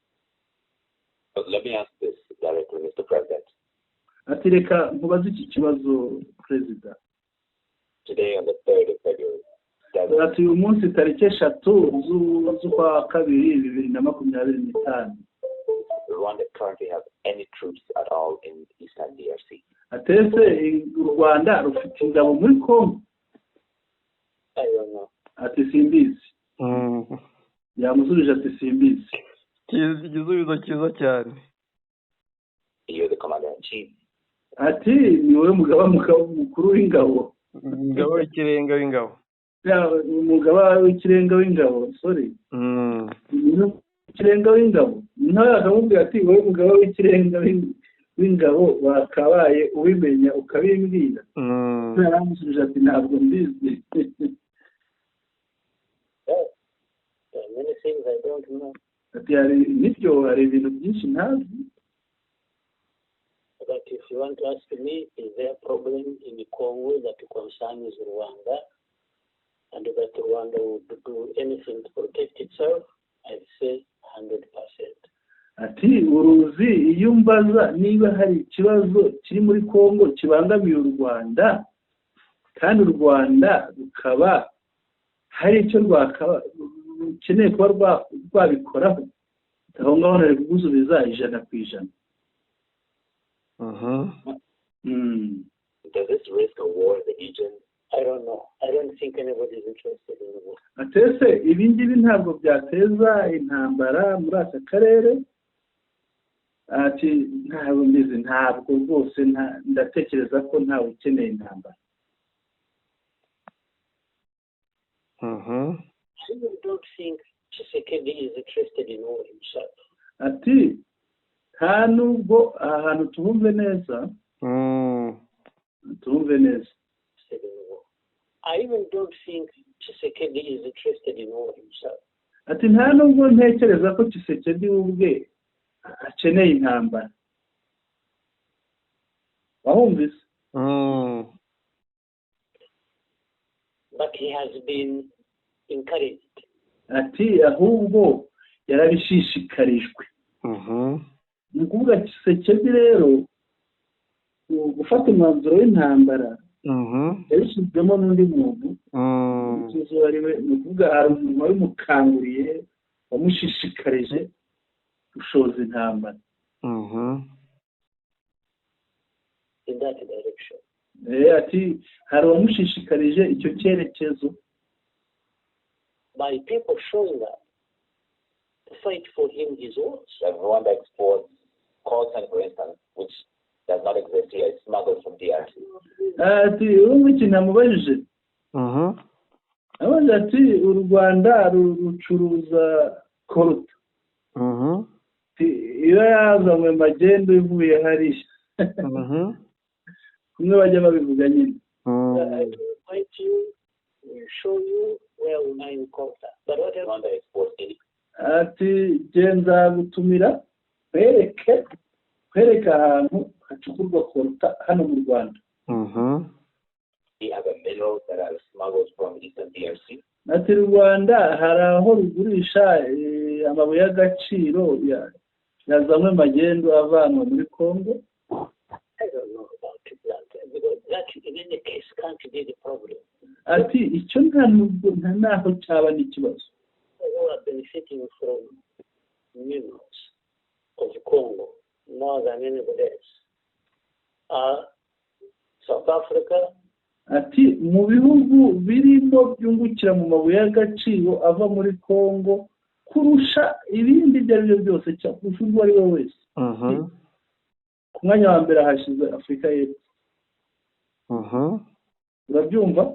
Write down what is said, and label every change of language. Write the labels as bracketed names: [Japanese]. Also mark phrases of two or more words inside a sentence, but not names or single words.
[Kinyarwanda] ati reka nkubaze iki kibazo, Perezida. ati uyu munsi tariki 3 z'ukwa kabiri 2025. [English] Rwanda currently have any troops at all in Eastern DRC? [Kinyarwanda] Atese u Rwanda rufite ingabo muri Congo? [English] I don't know. [Kinyarwanda] Ati simbizi. Yamusubije ati simbizi. Igisubizo cyiza cyane. [English] You're the commander in chief. [Kinyarwanda] Ati ni wowe mugaba mukuru w'ingabo. Umugaba w'ikirenga w'ingabo. Umugaba w'ikirenga w'ingabo, sorry. Ikirenga w'ingabo. Nawe akamubwira ati wowe mugaba w'ikirenga w'ingabo wakabaye ubimenya ukabimbwira. Naramusubije ati ntabwo mbizi. [English] Many things I don't know. [Kinyarwanda] Ati nibyo hari ibintu byinshi ntazi. [English] But if you want to ask me, is there a problem in Congo that concerns Rwanda and that Rwanda would do anything to protect itself? I'd say 100%. [Kinyarwanda] Ati uruzi iyo mbaza niba hari ikibazo kiri muri Congo kibangamiye u Rwanda kandi u Rwanda rukaba hari icyo rukeneye kuba rwabikoraho, aho ngaho nari kugusubiza 100%. [English] Does this risk a war in the region? I don't know. I don't think anybody is interested in the war. [Kinyarwanda] Atese ibi ngibi ntabwo byateza intambara muri aka karere. Ati ntabwo mbizi, ntabwo rwose ndatekereza ko ntawe ukeneye intambara. [English] I don't think Tshisekedi is interested in war himself. [Kinyarwanda] Ati nta nubwo ahantu tubumve neza. Tubumve neza. [English] I even don't think Tshisekedi is interested in war himself. [Kinyarwanda] Ati nta nubwo ntekereza ko Tshisekedi ubwe akeneye intambara. Wahumvise? [English] But he has been encouraged. [Kinyarwanda] Ati ahubwo yarabishishikarijwe. Ni ukuvuga Tshisekedi rero gufata umwanzuro w'intambara yabishyizwemo n'undi muntu. Ni ukuvuga hari umuntu wabimukanguriye wamushishikarije gushoza intambara. [English] In that direction. [Kinyarwanda] Ati hari uwamushishikarije icyo cyerekezo. [English] By people showing that the fight for him is worse. Rwanda exports coltan, for instance, which does not exist here. It's smuggled from DRC. [Kinyarwanda] Ati ubu ikintu amubajije. Abaza ati u Rwanda rucuruza coltan. Iyo yazanywe magendo ivuye hariya. Kumwe bajya babivuga nyine. [English] I show you where we mine coltan. But what Rwanda exports in? [Kinyarwanda] Ati genza gutumira kwereka ahantu hacukurwa coltan hano mu Rwanda. [English] We have a mineral that are smuggled from Eastern DRC. [Kinyarwanda] Ati Rwanda hari aho rugurisha amabuye y'agaciro yazanywe magendo avanwa muri Congo. [English] I don't know about that, because that in any case can't be the problem. [Kinyarwanda] Ati icyo nta naho cyaba n'ikibazo. [English] Who are benefiting from minerals of Congo more than anybody else? South Africa. [Kinyarwanda] Ati mu bihugu birimo byungukira mu mabuye y'agaciro ava muri Congo kurusha ibindi ibyo ari byo byose cyangwa kurusha uwo ari we wese. Ku mwanya wa mbere hashize Afurika y'Epfo. Urabyumva?